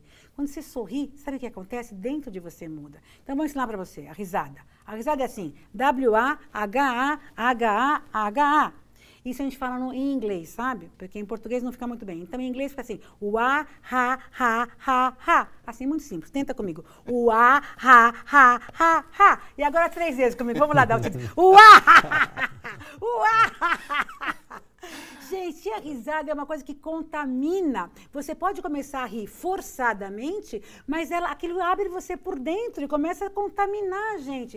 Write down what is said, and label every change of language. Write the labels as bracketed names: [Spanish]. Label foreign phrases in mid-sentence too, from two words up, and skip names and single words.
[Portuguese] Quando você sorri, sabe o que acontece? Dentro de você muda. Então, vou ensinar para você a risada. A risada é assim, W-A-H-A-H-A-H-A. Isso a gente fala em inglês, sabe? Porque em português não fica muito bem. Então, em inglês fica assim, ha, ha, ha, ha. Assim, muito simples. Tenta comigo. Ha, ha, ha, ha, ha. E agora 3 vezes comigo. Vamos lá, dar o título. Gente, a risada é uma coisa que contamina. Você pode começar a rir forçadamente, mas aquilo abre você por dentro e começa a contaminar a gente.